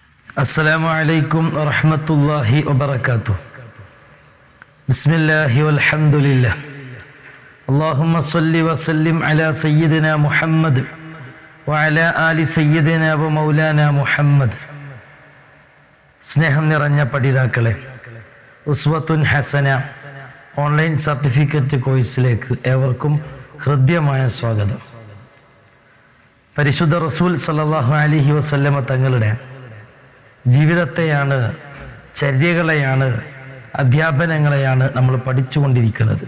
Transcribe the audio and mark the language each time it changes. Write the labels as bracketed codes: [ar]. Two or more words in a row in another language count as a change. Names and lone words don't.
[ar] السلام عليكم ورحمة الله وبركاته. بسم الله والحمد لله. اللهم صل وسلم على سيدنا محمد وعلى آل سيدنا ومولانا محمد. [ml] സ്നേഹം നിറഞ്ഞ പഠിതാക്കളെ, ഉസ്വത്തുൻ ഹസന [en] online certificate course [ml] ഏവർക്കും ഹൃദ്യമായ സ്വാഗതം. പരിശുദ്ധ റസൂൽ [ar] صلى الله عليه وسلم [ml] തങ്ങളുടെ ജീവിതത്തെയാണ്, ചര്യകളെയാണ്, അധ്യാപനങ്ങളെയാണ് നമ്മൾ പഠിച്ചുകൊണ്ടിരിക്കുന്നത്.